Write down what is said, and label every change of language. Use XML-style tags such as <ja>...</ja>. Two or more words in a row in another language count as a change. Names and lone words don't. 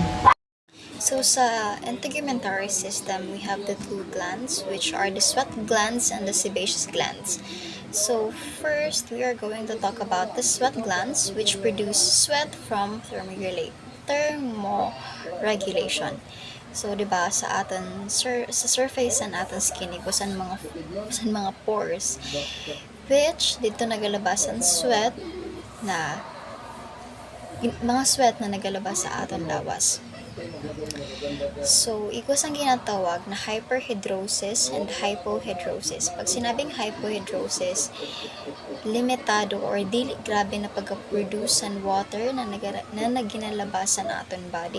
<en>So sa integumentary system, we have the two glands, which are the sweat glands and the sebaceous glands. So first, we are going to talk about the sweat glands, which produce sweat from thermoregulation. So,</en> <hil>di ba, sa surface ng ating skin, ikusan mga pores, which dito nagalabas ang sweat na nagalabas sa ating lawas. So, ikos ang ginatawag na</hil> <en>hyperhidrosis and hypohidrosis.</en> <hil>Pag sinabing hypohidrosis, limitado or dili grabe na pag-produce ng water na naginalabas sa aton body.</hil>